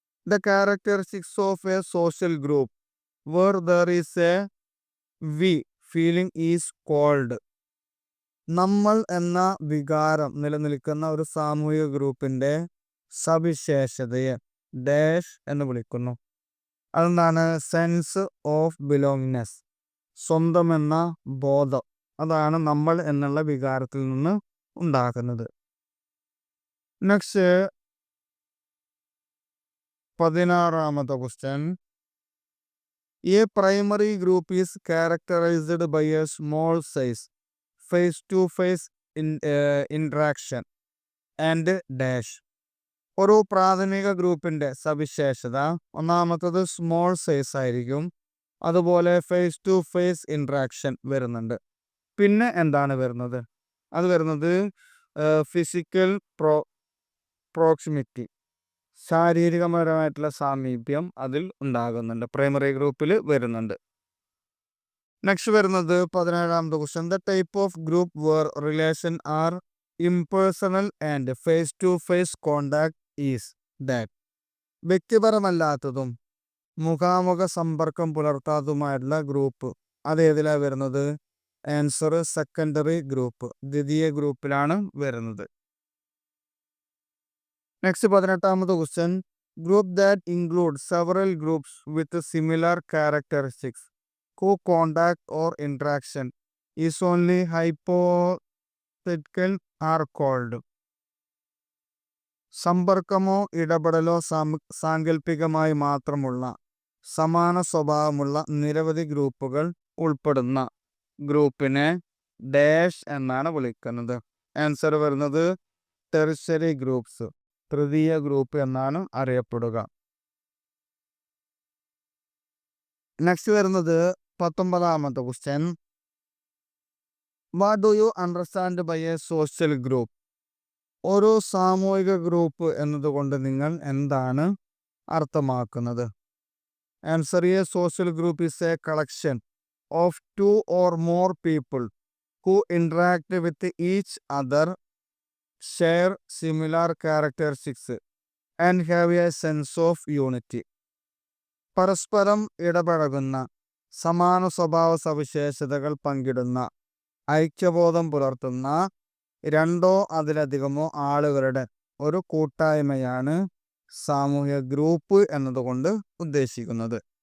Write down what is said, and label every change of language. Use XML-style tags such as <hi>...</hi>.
<en>The characteristics of a social group where there is a we feeling is called.</en> <ml>നമ്മൾ എന്ന വികാരം നിലനിൽക്കുന്ന ഒരു സാമൂഹിക ഗ്രൂപ്പിന്റെ സവിശേഷതയെ ഡാഷ് എന്ന് വിളിക്കുന്നു. അതെന്താണ്? സെൻസ് ഓഫ് ബിലോങ്ങിനെസ്, സ്വന്തം എന്ന ബോധം. അതാണ് നമ്മൾ എന്നുള്ള വികാരത്തിൽ നിന്ന് ഉണ്ടാക്കുന്നത്. Next 16ാമത്തെ question.</ml> <en>A primary group is characterized by a small size, face-to-face interaction and dash.</en> <ml>ഒരു പ്രാഥമിക ഗ്രൂപ്പിന്റെ സവിശേഷത ഒന്നാമത്തത് സ്മോൾ സൈസ് ആയിരിക്കും. അതുപോലെ ഫേസ് ടു ഫേസ് ഇൻട്രാക്ഷൻ വരുന്നുണ്ട്. പിന്നെ എന്താണ് വരുന്നത്? അത് വരുന്നത് ഫിസിക്കൽ പ്രോക്സിമിറ്റി, ശാരീരികപരമായിട്ടുള്ള സാമീപ്യം അതിൽ ഉണ്ടാകുന്നുണ്ട്, പ്രൈമറി ഗ്രൂപ്പിൽ വരുന്നുണ്ട്. നെക്സ്റ്റ് വരുന്നത് 17ാമത്തെ question.</ml> <en>The type of group where relation are impersonal and face to face contact is that.</en> <ml>വ്യക്തിപരമല്ലാത്തതും മുഖാമുഖ സമ്പർക്കം പുലർത്താത്തതുമായിട്ടുള്ള ഗ്രൂപ്പ് അതേതിലാണ് വരുന്നത്? ആൻസർ സെക്കൻഡറി ഗ്രൂപ്പ്, ദ്വിതീയ ഗ്രൂപ്പിലാണ് വരുന്നത്. Next 18ാമത്തെ question.</ml> <en>Group that include several groups with similar characteristics who contact or interaction is only hypothetical are called.</en> <ml>സമ്പർക്കമോ ഇടപെടലോ സാങ്കല്പികമായി മാത്രമുള്ള സമാന സ്വഭാവമുള്ള നിരവധി ഗ്രൂപ്പുകൾ ഉൾപ്പെടുന്ന ഗ്രൂപ്പിനെ ഡാഷ് എന്നാണ് വിളിക്കുന്നത്. ആൻസർ വരുന്നത് ടെറിഷറി ഗ്രൂപ്പ്സ്, തൃതീയ ഗ്രൂപ്പ് എന്നാണ് അറിയപ്പെടുക. നെക്സ്റ്റ് വരുന്നത് 19ാമത്തെ question.</ml> <en>What do you understand by a social group?</en> <ml>ഒരു സാമൂഹിക ഗ്രൂപ്പ് എന്നതുകൊണ്ട് നിങ്ങൾ എന്താണ് അർത്ഥമാക്കുന്നത്? Answer A social group is A collection of</ml> <en>2 or more people who interact with each other, share similar characteristics and have a sense of unity.</en> <ml>പരസ്പരം ഇടപഴകുന്ന, സമാന സ്വഭാവ സവിശേഷതകൾ പങ്കിടുന്ന, ഐക്യബോധം പുലർത്തുന്ന 2 അതിലധികമോ ആളുകളുടെ ഒരു കൂട്ടായ്മയാണ് സാമൂഹിക ഗ്രൂപ്പ് എന്നതുകൊണ്ട് ഉദ്ദേശിക്കുന്നത്.</ml>